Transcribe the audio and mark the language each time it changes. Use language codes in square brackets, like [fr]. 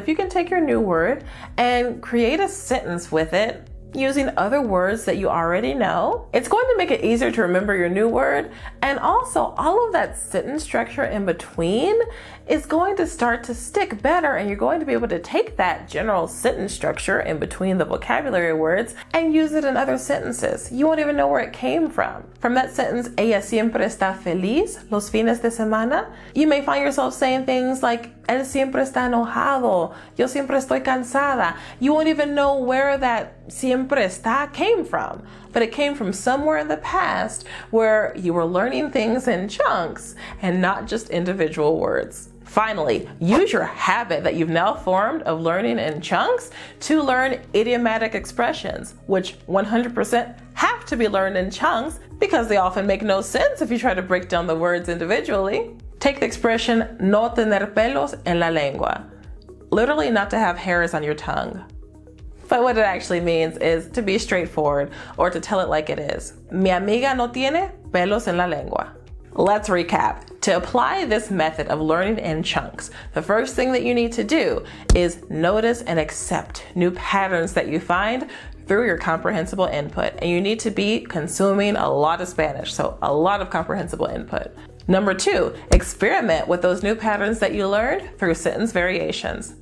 [en] If you can take your new word and create a sentence with it, using other words that you already know, it's going to make it easier to remember your new word. And also, all of that sentence structure in between is going to start to stick better, and you're going to be able to take that general sentence structure in between the vocabulary words and use it in other sentences. You won't even know where it came from. From that sentence, [es] ella siempre está feliz los fines de semana, [en] you may find yourself saying things like, [es] él siempre está enojado, yo siempre estoy cansada. [en] You won't even know where that [es] siempre está [en] came from, but it came from somewhere in the past where you were learning things in chunks and not just individual words. Finally, use your habit that you've now formed of learning in chunks to learn idiomatic expressions, which 100% have to be learned in chunks because they often make no sense if you try to break down the words individually. Take the expression [es] no tener pelos en la lengua, [en] literally not to have hairs on your tongue. But what it actually means is to be straightforward or to tell it like it is. [es] Mi amiga no tiene pelos en la lengua. [en] Let's recap. To apply this method of learning in chunks, the first thing that you need to do is notice and accept new patterns that you find through your comprehensible input. And you need to be consuming a lot of Spanish, so a lot of comprehensible input. Number 2, experiment with those new patterns that you learned through sentence variations.